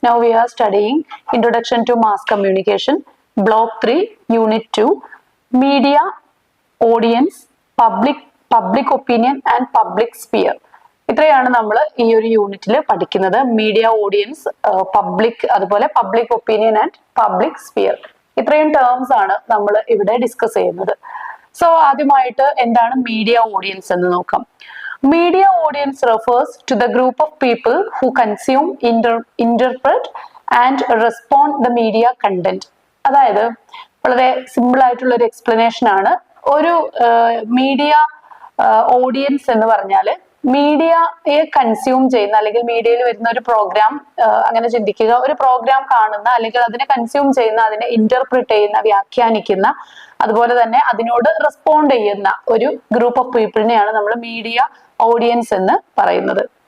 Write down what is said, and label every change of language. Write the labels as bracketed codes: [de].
[en] Now we are studying Introduction to Mass Communication, Block 3, Unit 2, Media, Audience, Public Opinion and Public Sphere. [ml] ഇത്രയാണ് നമ്മൾ ഈ ഒരു യൂണിറ്റിൽ പഠിക്കുന്നത്. മീഡിയ, ഓഡിയൻസ്, പബ്ലിക്, അതുപോലെ public opinion and public sphere. ഇത്രയും terms ആണ് നമ്മൾ ഇവിടെ ഡിസ്കസ് ചെയ്യുന്നത്. സോ ആദ്യമായിട്ട് എന്താണ് മീഡിയ ഓഡിയൻസ് എന്ന് നോക്കാം. [en] Media audience refers to the group of people who consume, interpret and respond the media content. [ml] അതായത് വളരെ സിമ്പിൾ ആയിട്ടുള്ള ഒരു എക്സ്പ്ലനേഷൻ ആണ്. ഒരു മീഡിയ ഓഡിയൻസ് എന്ന് പറഞ്ഞാൽ മീഡിയയെ കൺസ്യൂം ചെയ്യുന്ന അല്ലെങ്കിൽ മീഡിയയിൽ വരുന്ന ഒരു പ്രോഗ്രാം അങ്ങനെ ചിന്തിക്കുക. ഒരു പ്രോഗ്രാം കാണുന്ന അല്ലെങ്കിൽ അതിനെ കൺസ്യൂം ചെയ്യുന്ന, അതിനെ ഇന്റർപ്രിറ്റ് ചെയ്യുന്ന, വ്യാഖ്യാനിക്കുന്ന, അതുപോലെ തന്നെ അതിനോട് റെസ്പോണ്ട് ചെയ്യുന്ന ഒരു ഗ്രൂപ്പ് ഓഫ് പീപ്പിളിനെയാണ് നമ്മൾ മീഡിയ ഓഡിയൻസ് എന്ന് പറയുന്നത്.